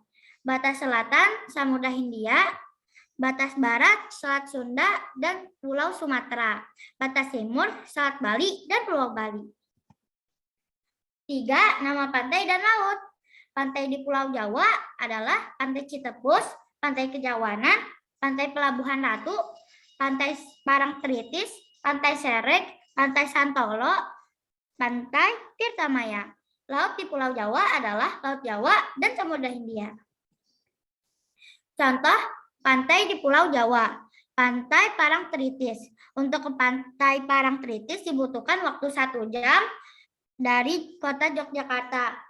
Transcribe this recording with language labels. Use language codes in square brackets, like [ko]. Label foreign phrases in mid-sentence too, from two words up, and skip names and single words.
[id] Batas selatan Samudra Hindia, batas barat Selat Sunda dan Pulau Sumatera. Batas timur Selat Bali dan Pulau Bali. 3. Nama pantai dan laut. Pantai di Pulau Jawa adalah Pantai Citepus, Pantai Kejawanan, Pantai Pelabuhan Ratu, Pantai Parangtritis, Pantai Serek, Pantai Santolo, Pantai Tirtamaya. Laut di Pulau Jawa adalah Laut Jawa dan Samudra Hindia. Contoh pantai di Pulau Jawa. Pantai Parangtritis. Untuk ke Pantai Parangtritis dibutuhkan waktu 1 jam dari kota Yogyakarta.